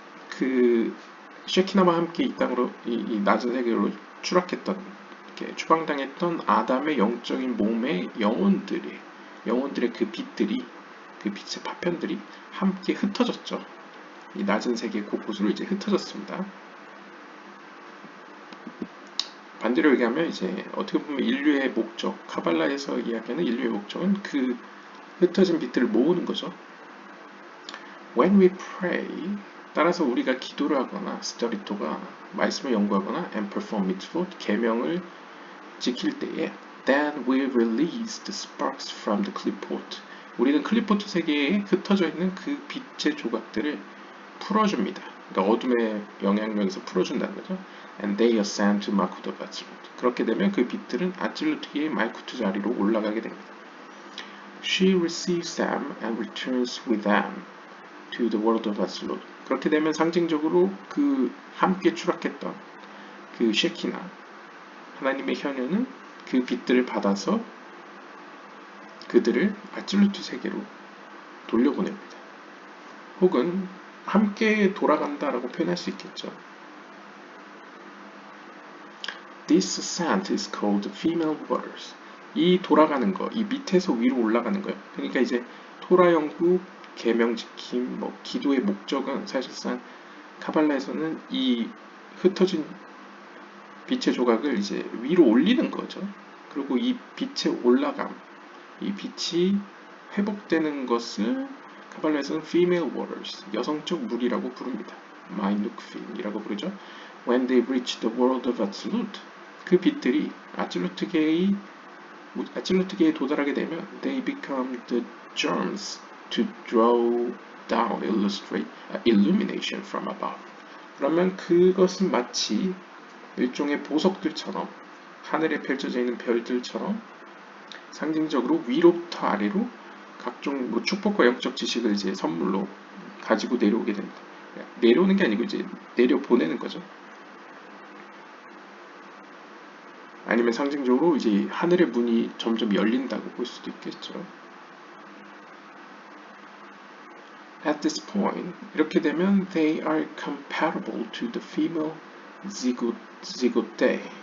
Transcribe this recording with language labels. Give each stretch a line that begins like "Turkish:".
Korean: 그 쉐키나와 함께 이 땅으로 이 낮은 세계로 추락했던, 이렇게 추방당했던 아담의 영적인 몸의 영혼들의 그 빛들이, 그 빛의 파편들이 함께 흩어졌죠. 이 낮은 세계 곳곳으로 이제 흩어졌습니다. 반대로 얘기하면 이제 어떻게 보면 인류의 목적, 카발라에서 이야기하는 인류의 목적은 그 흩어진 빛들을 모으는 거죠.
English: When we pray,
Korean: 따라서 우리가 기도를 하거나 스터리토가 말씀을 연구하거나
English: and perform mitzvot,
Korean: 계명을 지킬 때에
English: then we release the sparks from the clipboard.
Korean: 우리는 클리포트 세계에 흩어져 있는 그 빛의 조각들을 풀어줍니다. 그러니까 어둠의 영향력에서 풀어준다는 거죠.
English: And they ascend to Malkut of Atzillut.
Korean: 그렇게 되면 그 빛들은 아찔루트의 말쿠트 자리로 올라가게 됩니다. She receives them and returns with them to the world of Atzillut. 그렇게 되면 상징적으로 그 함께 추락했던 그 쉐키나, 하나님의 현현은 그 빛들을 받아서 그들을 아찔루트 세계로 돌려보냅니다. 혹은 함께 돌아간다라고 표현할 수 있겠죠.
English: This ascent is called female waters.
Korean: 이 돌아가는 거, 이 밑에서 위로 올라가는 거예요. 그러니까 이제 토라 연구, 계명 지킴, 기도의 목적은 사실상 카발라에서는 이 흩어진 빛의 조각을 이제 위로 올리는 거죠. 그리고 이 빛의 올라감, 이 빛이 회복되는 것을 카발라에서는 female waters, 여성적 물이라고 부릅니다. 마이누크핀이라고 부르죠.
English: When they reach the world of Atzillut,
Korean: 그 빛들이 아찔루트계에 도달하게 되면
English: they become the germs to draw down illumination from above.
Korean: 그러면 그것은 마치 일종의 보석들처럼, 하늘에 펼쳐져 있는 별들처럼 상징적으로 위로부터 아래로 각종 축복과 영적 지식을 이제 선물로 가지고 내려오게 됩니다. 내려오는 게 아니고 이제 내려 보내는 거죠. 아니면 상징적으로 이제 하늘의 문이 점점 열린다고 볼 수도 있겠죠.
English: At this point,
Korean: 이렇게 되면
English: they are comparable to the female zygote.